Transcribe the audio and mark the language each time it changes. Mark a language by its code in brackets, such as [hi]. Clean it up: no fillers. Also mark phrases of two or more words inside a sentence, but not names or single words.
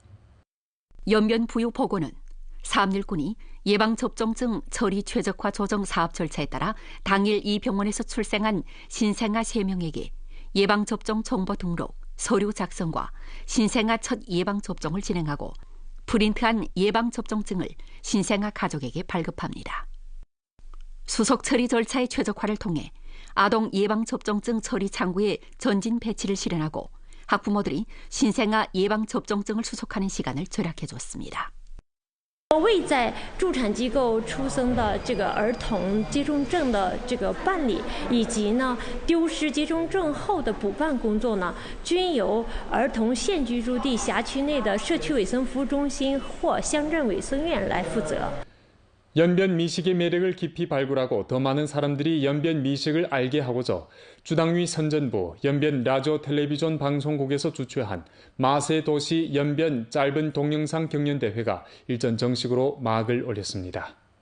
[ko] 연변부유보고는 사암일군이 예방접종증 처리 최적화 조정 사업 절차에 따라 당일 이 병원에서 출생한 신생아 3명에게 예방접종 정보 등록, 서류 작성과 신생아 첫 예방접종을 진행하고 프린트한 예방접종증을 신생아 가족에게 발급합니다. 수속 처리 절차의 최적화를 통해 아동 예방접종증 처리 창구의 전진 배치를 실현하고 학부모들이 신생아 예방접종증을 수속하는 시간을 절약해줬습니다. [zh] 为在助产机构出生的这个儿童接种证的这个办理，以及呢丢失接种证后的补办工作呢，均由儿童现居住地辖区内的社区卫生服务中心或乡镇卫生院来负责。 [ko] 연변 미식의 매력을 깊이 발굴하고 더 많은 사람들이 연변 미식을 알게 하고자 주당위 선전부 연변 라디오 텔레비전 방송국에서 주최한 마세도시 연변 짧은 동영상 경연대회가 일전 정식으로 막을 올렸습니다.